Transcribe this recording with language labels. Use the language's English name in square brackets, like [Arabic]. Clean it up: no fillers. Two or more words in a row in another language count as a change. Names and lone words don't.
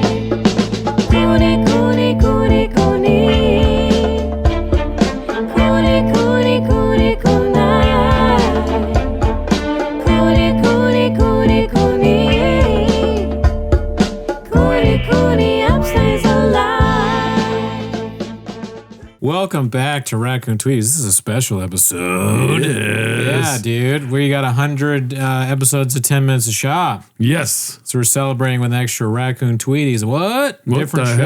[English] Cooney, Cooney, Cooney, Cooney. Cooney, Cooney, Cooney, Cooney. Cooney, Cooney, Cooney, Cooney. Cooney, Cooney, upstays alive. Welcome back to Raccoon Tweets. This is a special episode. Yeah, dude. We got 100 episodes of 10 Minutes of Shop. Yes. So we're celebrating with extra Raccoon Tweeties. What? Different the show.